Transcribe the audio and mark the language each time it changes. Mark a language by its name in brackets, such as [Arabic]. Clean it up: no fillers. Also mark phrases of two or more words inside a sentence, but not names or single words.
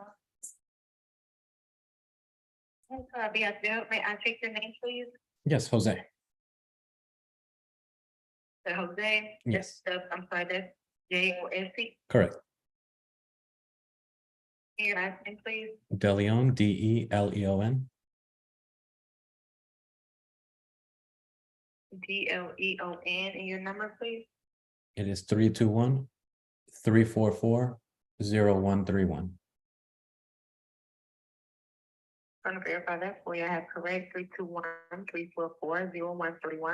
[English] May I take your name, please? Yes, Jose. So Jose? Yes. I'm sorry, that's J-O-S-E. Correct. Your last name, please. DeLeon, D-E-L-E-O-N. D-L-E-O-N. And your number, please? It is 321-344-0131. I'm going to verify that for you. I have correct 321-344-0131.